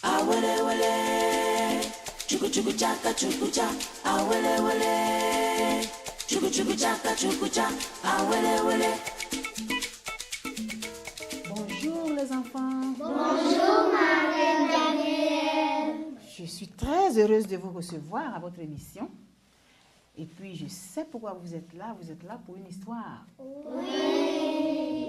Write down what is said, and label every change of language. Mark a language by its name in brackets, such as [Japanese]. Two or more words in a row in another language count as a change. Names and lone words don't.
[French] awele wele, chuku chuku chaka chuku cha, awele wele, chuku chuku chaka chuku cha, awele wele. Bonjour les enfants. Bonjour Marraine Daniel. Je suis très heureuse de vous recevoir à votre émission. Et puis je sais pourquoi vous êtes là pour une histoire. Oui.